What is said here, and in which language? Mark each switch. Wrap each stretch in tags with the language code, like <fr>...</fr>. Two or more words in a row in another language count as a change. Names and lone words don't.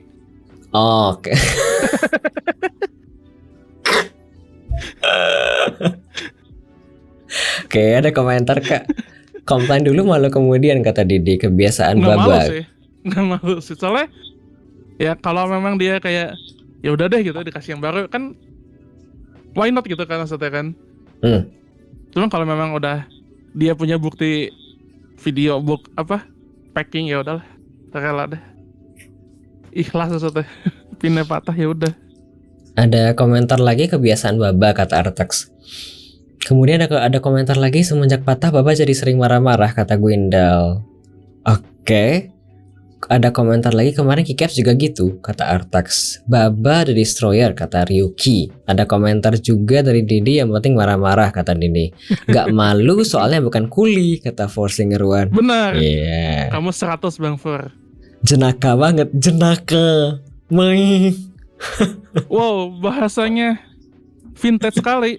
<id>Oke. Oke, ada komentar Kak. Komplain dulu malu kemudian kata Didi, kebiasaan Nggak malu babak. sih, nggak malu sih. Soalnya ya kalau memang dia kayak ya udah deh gitu dikasih yang baru kan,</id> <en>why not</en> <id>gitu kan maksudnya kan. Cuma kalau memang udah dia punya bukti video packing, ya udahlah, rela deh, ikhlas maksudnya. Pinnya patah ya udah. Ada komentar lagi, kebiasaan Baba kata Artex. Kemudian ada komentar lagi, semenjak patah Baba jadi sering marah-marah kata Gwendal. Oke. Ada komentar lagi, kemarin Kikaps juga gitu kata Artax. Baba the Destroyer kata Ryuki. Ada komentar juga dari Didi, yang penting marah-marah kata Didi. Gak malu soalnya bukan kuli kata Forsinger One. Benar. Iya. Kamu 100 Bang For. Jenaka banget, jenaka. Main. Wow, bahasanya vintage sekali.</id>